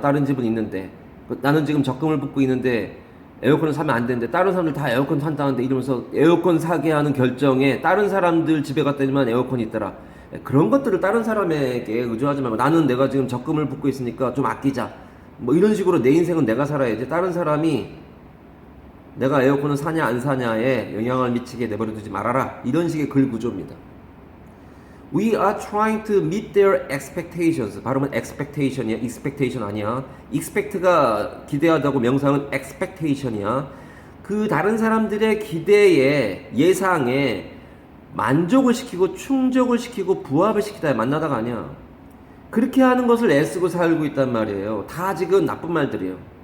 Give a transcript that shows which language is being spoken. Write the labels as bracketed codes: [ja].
[ko] 다른 집은 있는데 나는 지금 적금을 붓고 있는데 에어컨을 사면 안 되는데 다른 사람들 다 에어컨 산다는데 이러면서 에어컨 사게 하는 결정에 다른 사람들 집에 갔더니만 에어컨이 있더라. 그런 것들을 다른 사람에게 의존하지 말고 나는 내가 지금 적금을 붓고 있으니까 좀 아끼자. 뭐 이런 식으로 내 인생은 내가 살아야지. 다른 사람이 내가 에어컨을 사냐 안 사냐에 영향을 미치게 내버려두지 말아라. 이런 식의 글 구조입니다. [en] We are trying to meet their expectations. [ko] 발음은 expectation이야. expectation 아니야. expect가 기대하다고 명사는 expectation이야. 그 다른 사람들의 기대에 예상에 만족을 시키고 충족을 시키고 부합을 시키다 만나다가 아니야. 그렇게 하는 것을 애쓰고 살고 있단 말이에요. 다 지금 나쁜 말들이에요.